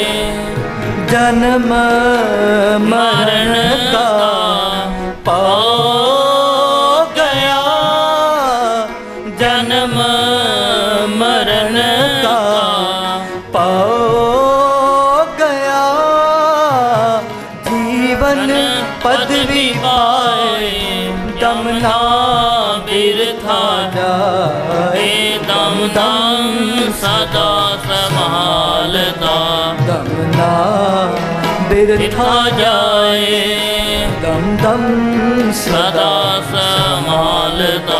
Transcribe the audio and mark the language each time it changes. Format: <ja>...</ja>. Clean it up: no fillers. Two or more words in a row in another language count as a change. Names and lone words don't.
<hi>जन्म मरण का पाओ गया, जन्म मरण का पाओ गया। जीवन पदवी पाए, दम ना बिरथा जाए।</hi> <pa>ਦਮ ਦਮ ਸਦਾ ਸੰਭਾਲਦਾ</pa> <hi>दम ना बिरथा जाए। दम दम</hi> <pa>ਸਦਾ ਸੰਭਾਲਦਾ</pa>